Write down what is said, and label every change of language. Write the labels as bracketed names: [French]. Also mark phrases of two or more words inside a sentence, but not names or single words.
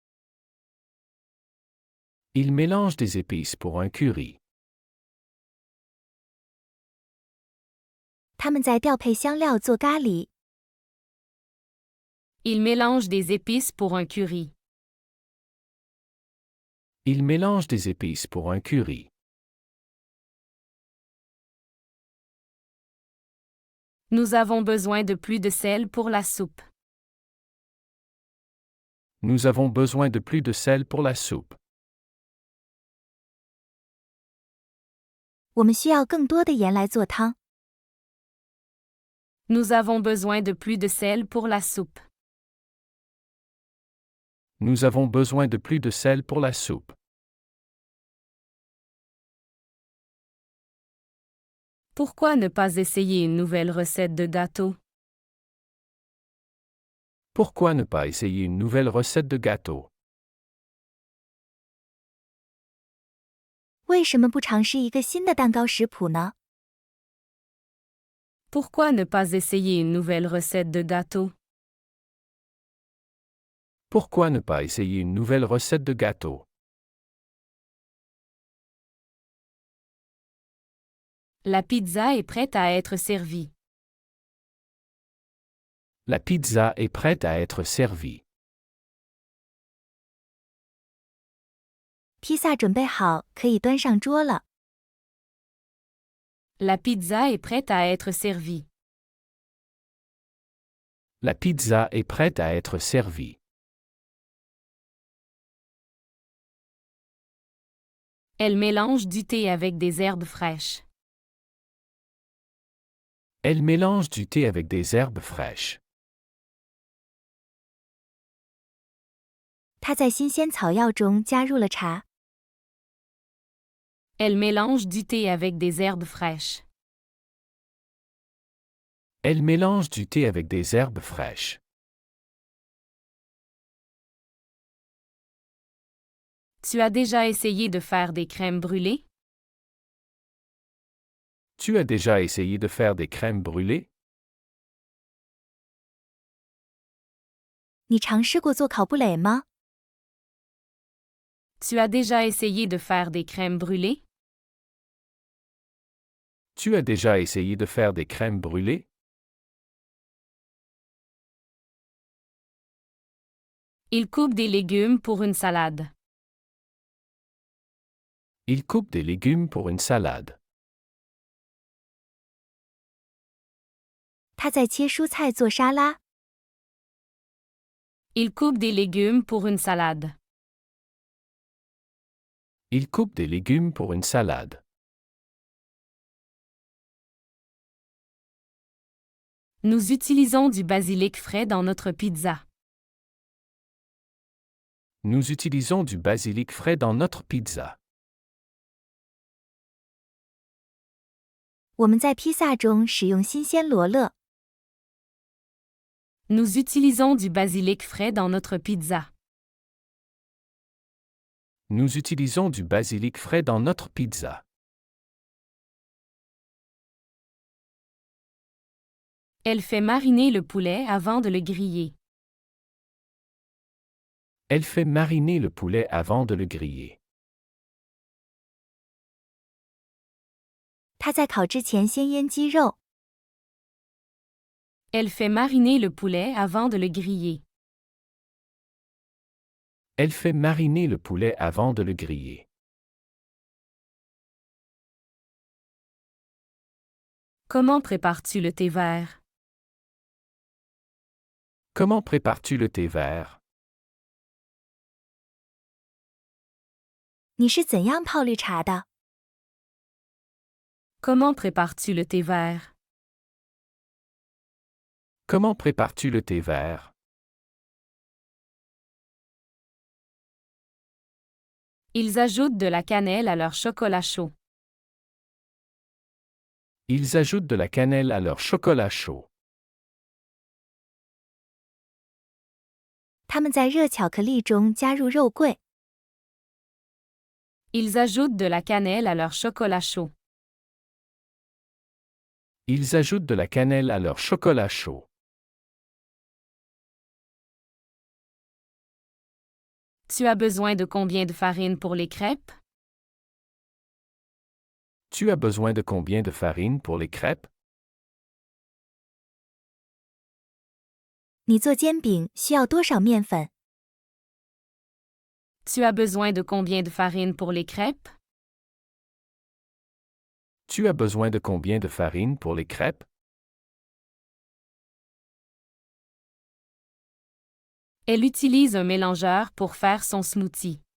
[French] Il mélange des épices pour un curry. [Chinese] 他们在调配香料做咖喱。 [French] Il mélange des épices pour un curry. Il mélange des épices pour un curry. Nous avons besoin de plus de sel pour la soupe. Nous avons besoin de plus de sel pour la soupe. [Chinese] 我们需要更多的盐来做汤。 [French] Nous avons besoin de plus de sel pour la soupe. Nous avons besoin de plus de sel pour la soupe. Pourquoi ne pas essayer une nouvelle recette de gâteau? Pourquoi ne pas essayer une nouvelle recette de gâteau? [Chinese] 为什么不尝试一个新的蛋糕食谱呢？ [French] Pourquoi ne pas essayer une nouvelle recette de gâteau? Pourquoi ne pas essayer une nouvelle recette de gâteau? La pizza est prête à être servie. La pizza est prête à être servie. [Chinese] 披萨准备好，可以端上桌了。 [French] La pizza est prête à être servie. La pizza est prête à être servie. Elle mélange du thé avec des herbes fraîches. Elle mélange du thé avec des herbes fraîches. [Chinese] 他在新鲜草药中加入了茶。 [French] Elle mélange du thé avec des herbes fraîches. Elle mélange du thé avec des herbes fraîches. Tu as déjà essayé de faire des crèmes brûlées? Tu as déjà essayé de faire des crèmes brûlées? [Chinese] 你尝试过做烤布蕾吗？ [French] Tu as déjà essayé de faire des crèmes brûlées? Tu as déjà essayé de faire des crèmes brûlées? Il coupe des légumes pour une salade. Il coupe des légumes pour une salade. [Chinese] 他在切蔬菜做沙拉。 [French] Il coupe des légumes pour une salade. Il coupe des légumes pour une salade. Nous utilisons du basilic frais dans notre pizza. Nous utilisons du basilic frais dans notre pizza. [Chinese] 我们在披萨中使用新鲜罗勒。 [French] Nous utilisons du basilic frais dans notre pizza. Nous utilisons du basilic frais dans notre pizza. Elle fait mariner le poulet avant de le griller. Elle fait mariner le poulet avant de le griller. [Chinese] 她在烤之前先腌鸡肉。 [French] Elle fait mariner le poulet avant de le griller. Elle fait mariner le poulet avant de le griller. Comment prépares-tu le thé vert? Comment prépares-tu le thé vert? [Chinese] 你是怎样泡绿茶的？ [French] Comment prépares-tu le thé vert? Comment prépares-tu le thé vert? Ils ajoutent de la cannelle à leur chocolat chaud. Ils ajoutent de la cannelle à leur chocolat chaud. [Chinese] 他们在热巧克力中加入肉桂。 [French] Ils ajoutent de la cannelle à leur chocolat chaud. Ils ajoutent de la cannelle à leur chocolat chaud. Tu as besoin de combien de farine pour les crêpes? Tu as besoin de combien de farine pour les crêpes? [Chinese] 你做煎饼需要多少面粉？ [French] Tu as besoin de combien de farine pour les crêpes? Tu as besoin de combien de farine pour les crêpes? Elle utilise un mélangeur pour faire son smoothie.